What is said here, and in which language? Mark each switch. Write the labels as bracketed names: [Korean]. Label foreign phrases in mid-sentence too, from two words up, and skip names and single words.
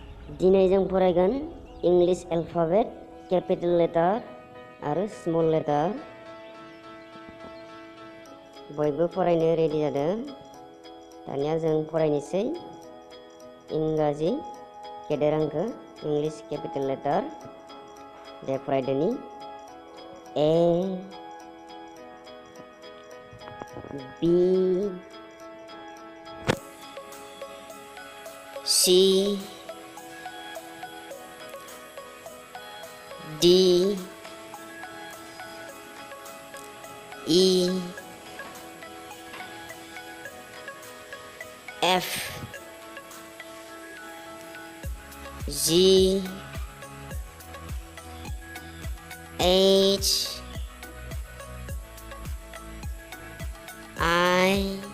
[Bodo] दिनै जों फरायगोन [English] English alphabet, capital letter [Bodo] आरो [English] small letter. [Bodo] बयबो फरायनो रेडि जादों। दानिया जों फरायनोसै इंराजि गेदेर हांखो [English] English capital letter. [Bodo] दे फरायदोनि [English] A B C D E F G H I